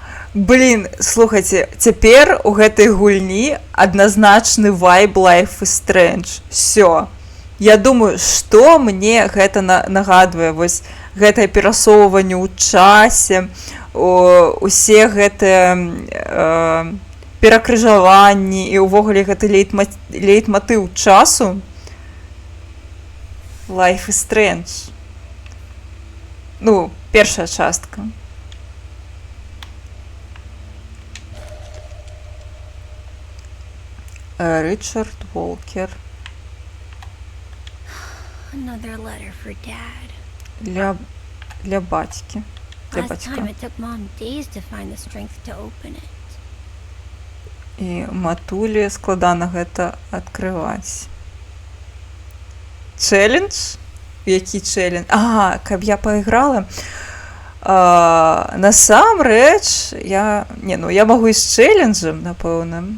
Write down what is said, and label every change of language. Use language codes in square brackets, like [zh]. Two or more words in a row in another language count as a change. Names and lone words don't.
[be] Блін, слухайце, цяпер у гэтай гульні адназначны вайб Life is Strange. [ru] Всё. [be] Я думаю, што мне гэта нагадвае, вось гэтае перасоўванне ў часе, усе гэтыя перакрыжаванні і ўвогуле гэты лейтматыў часу. Life is Strange. Ну, першая частка. Ричард Волкер. [en] Another letter for Dad. [be] Для бацькі. Для [en] Last time [be] бацька. [en] it took Mom days to find the strength to open it. [be] І матулі складана гэта адкрываць. Чэлендж? Які чэлендж? Каб я пайграла. Насамрэч, я магу і з чэлленджам, напэўна.